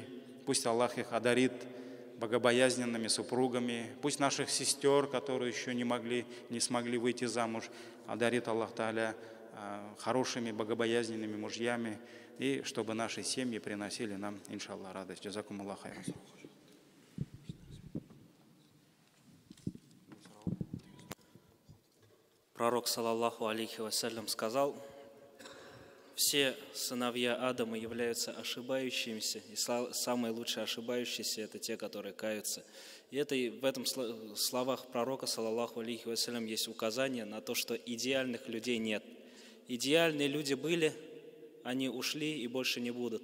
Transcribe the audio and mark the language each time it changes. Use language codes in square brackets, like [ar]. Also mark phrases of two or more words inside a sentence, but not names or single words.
[ru] Пусть Аллах их одарит богобоязненными супругами. Пусть наших сестер, которые еще не смогли выйти замуж, одарит [ar] الله تعالى [ru] хорошими богобоязненными мужьями. И чтобы наши семьи приносили нам, иншаллах, радость. [ar] جزاكم الله خيرا. [ru] Пророк, [ar] صلى الله عليه وسلم, [ru] сказал: все сыновья Адама являются ошибающимися, и самые лучшие ошибающиеся – это те, которые каются. И в этом словах пророка, [ar] صلى الله عليه وسلم, [ru] есть указание на то, что идеальных людей нет. Идеальные люди были, они ушли и больше не будут.